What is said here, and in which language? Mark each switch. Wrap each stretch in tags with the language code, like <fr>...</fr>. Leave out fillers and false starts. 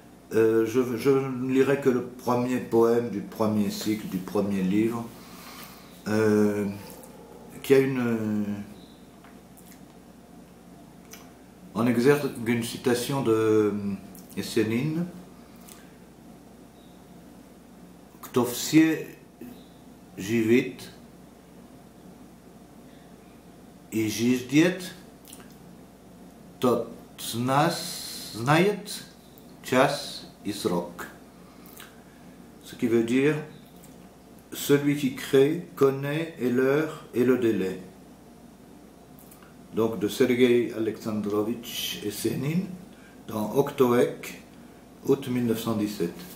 <fr>Je ne lirai que le premier poème du premier cycle, du premier livre, qui a en exergue une citation de Есенин.</fr> <ru>Кто все живет и ждет, тот знает час и срок.</ru> <fr>Ce qui veut dire, celui qui crée connaît et l'heure et le délai. Donc de Sergueï Alexandrovitch Есенин dans Oktoek, août 1917.</fr>